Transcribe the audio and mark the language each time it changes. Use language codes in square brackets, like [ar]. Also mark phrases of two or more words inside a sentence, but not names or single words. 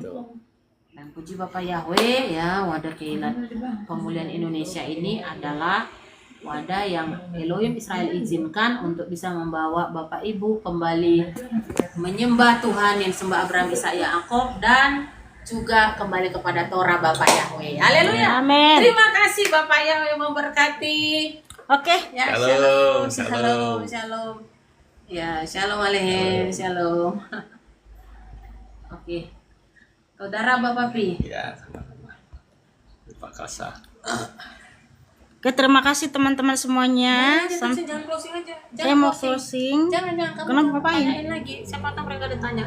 [id] Dan puji Bapak Yahweh ya, wadah Keilat Pemulihan Indonesia ini adalah wadah yang Elohim Israel izinkan untuk bisa membawa Bapak Ibu kembali menyembah Tuhan yang sembah Abraham, Ishak, Yakub, dan juga kembali kepada Torah Bapak Yahweh. Haleluya. Amin. Terima kasih Bapak Yahweh memberkati. Oke. Ya, [he] Shalom, shalom, shalom. Ya, shalom alehem, shalom. [id] Oke. Saudara Bapak Pi. Ya, sama-sama. Terima kasih. Oke, terima kasih teman-teman semuanya. Jangan closing aja. Saya mau closing. Jangan kamu Kenapa, ngapain? tanyain lagi. Siapa tahu mereka ada tanya.